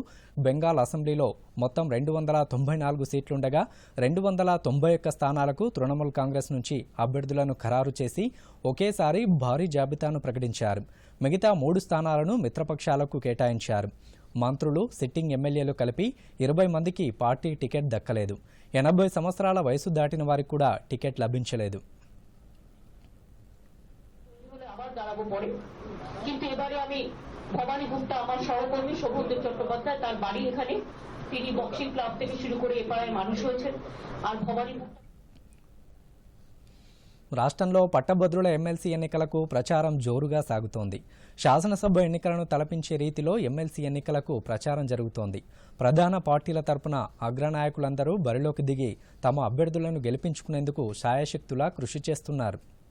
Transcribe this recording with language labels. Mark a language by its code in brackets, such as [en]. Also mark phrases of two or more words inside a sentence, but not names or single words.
[te] బెంగాల్ అసెంబ్లీలో మొత్తం 294 సీట్లుండగా 291 స్థానాలకు తృణమూల్ కాంగ్రెస్ నుంచి అభ్యర్థులను ఖరారు చేసి ఒకేసారి భారీ జాబితాను ప్రకటించారు. మిగతా 3 స్థానాలను మిత్రపక్షాలకు కేటాయించారు. మంత్రులు, సిట్టింగ్ ఎమ్మెల్యేలు కలిపి 20 మందికి పార్టీ టికెట్ దక్కలేదు. 80 సంవత్సరాల వయసు దాటిన వారికి కూడా টিকেট లభించలేదు. [bn] কিন্তু এবারে আমি ভবানীপুরটা আমার সহকর্মী শোভনদেব চট্টোপাধ্যায়, তার বাড়ি এখানে, তিনি বক্সিং ক্লাব থেকে শুরু করে এ পাড়ায় মানুষ হয়েছেন। আর ভবানীপুর [te] రాష్ట్రంలో పట్టభద్రుల ఎమ్మెల్సీ ఎన్నికలకు ప్రచారం జోరుగా సాగుతోంది. శాసనసభ ఎన్నికలను తలపించే రీతిలో ఎమ్మెల్సీ ఎన్నికలకు ప్రచారం జరుగుతోంది. ప్రధాన పార్టీల తరపున అగ్రనాయకులందరూ బరిలోకి దిగి తమ అభ్యర్థులను గెలిపించుకునేందుకు శాయశక్తులా కృషి చేస్తున్నారు.